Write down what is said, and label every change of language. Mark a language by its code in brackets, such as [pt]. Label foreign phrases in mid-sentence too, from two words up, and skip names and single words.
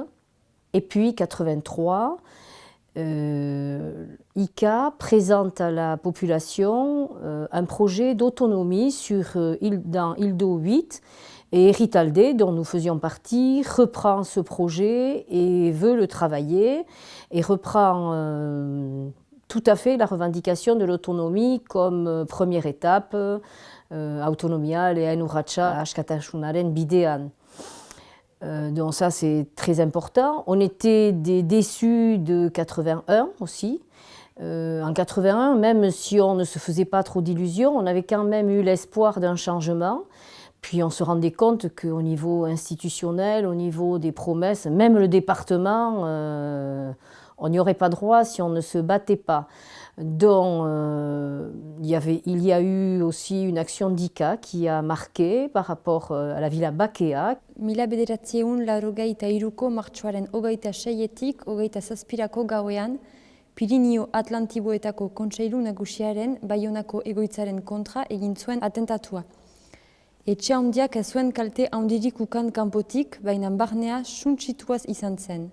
[fr] Et puis 83, ICA présente à la population un projet d'autonomie dans Hildo 8. Et Ritalde, dont nous faisions partie, reprend ce projet et veut le travailler et reprend tout à fait la revendication de l'autonomie comme première étape, [eu] autonomia lehen urratsa askatasunaren bidean. [fr] Donc ça c'est très important. On était des déçus de 81 aussi. En 81, même si on ne se faisait pas trop d'illusions, on avait quand même eu l'espoir d'un changement. Puis on se rendait compte qu'au niveau institutionnel, au niveau des promesses, même le département, on n'y aurait pas droit si on ne se battait pas. Donc il y a eu aussi une action d'ICA qui a marqué par rapport à la Villa Bakea. [eu] 1983ko martxoaren 26etik 27ko gauean, Pirinio Atlantiboetako Kontseilu Nagusiaren Baionako egoitzaren kontra egin zuen atentatua. Etxe handiak ez zuen kalte handirik ukan kanpotik, baina barnea suntsituaz izan zen.